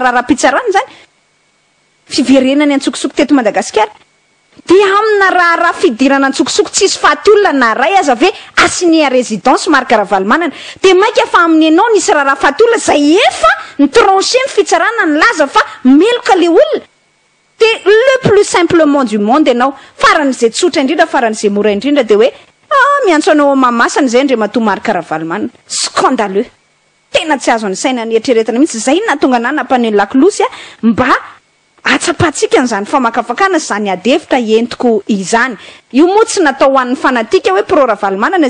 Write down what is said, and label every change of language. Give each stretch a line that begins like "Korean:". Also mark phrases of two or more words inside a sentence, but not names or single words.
Malagasy: raha pitsarana zany fiverenany antsokotsoko teto Madagasikara de amina raha fidirana antsokosoko tsisy faty olona na ray aza ve
French: assigné à résidence
Malagasy: Marc Ravalomanana de maika fa amin'ny anao nisy raha faty olona zay efa ny tranché ny fitsarana ny laza fa meloka le olona de
French: le plus simplement du monde
Malagasy: ianao faran'izay tsotra indrindra faran'izay mora indrindra de hoe miantso anao Mahamasina zay Andriamatoa Marc Ravalomanana scandaleux tena tsy azo any saina ny eritreretana mihitsy zay natonga nanapany lakolosy mba atsapatsika n'izany famakafakana zany adevitra entiko izany io moa tsy natao ho an'ny fanatika hoe pro Ravalomanana